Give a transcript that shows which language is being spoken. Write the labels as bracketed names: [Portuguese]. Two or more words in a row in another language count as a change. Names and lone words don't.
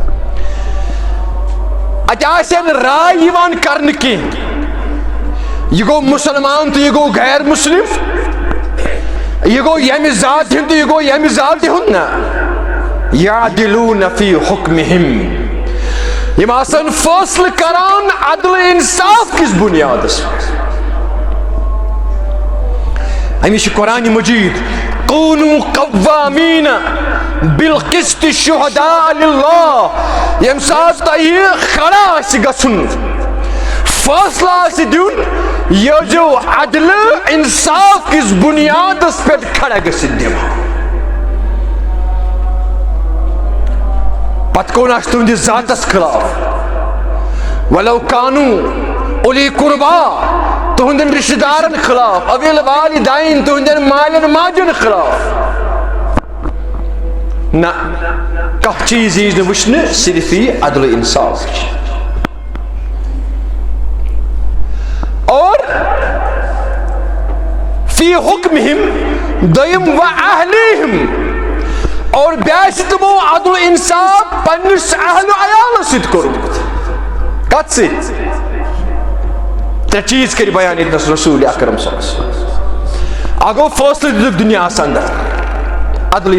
[Kashmiri] اتہِ آسن راے یِوان کرنہٕ کینٛہہ یہِ گوٚو مسلمان تہٕ یہِ گوٚو غیر مسلم یہِ گوٚو ییٚمہِ ذاتہِ ہُنٛد تہٕ یہِ گوٚو ییٚمہِ ذاتہِ ہُنٛد نہ [Arabic] یعدلون فی حکمہم [Kashmiri] یِم آسن فٲصلہٕ کران عدل انصاف کِس بنیادس پٮ۪ٹھ امی چھُ قرآن مجید [Arabic] کونوا قوامین بالقسط شہداء للہ [Kashmiri] یم سات تہ کھڑا آسہ گژھن فیصلہ آسہ دیُن یہ جو عدل انصاف کس بنیاد پہ کھڑا گژھتھ دِوان پتہ کون آسہ تہندس ذاتس خلاف [Arabic] ولو کانو اولی قربا [Kashmiri] تہندن رشتہ دارن خلاف [Arabic] اویل والدین [Kashmiri] تہندن مالن ماجن خلاف نہ کانٛہہ چیز یی نہٕ وٕچھنہٕ صرف یی عدل انصاف اور [Arabic] فی حکمہم [Kashmiri] دویم و اہلیہم اور بیاسہ تمو عدل انصاف پننس اہل و عیال سۭتۍ کوٚرمُت کتھ سۭتۍ ترٛےٚ چیز کٔرۍ بیان ییٚتنس رسول اکرم [Arabic] صلی اللہ علیہ وسلم [Kashmiri] اکھ گوٚو فٲصلہٕ دِتُکھ دُنیاہس اندر عدل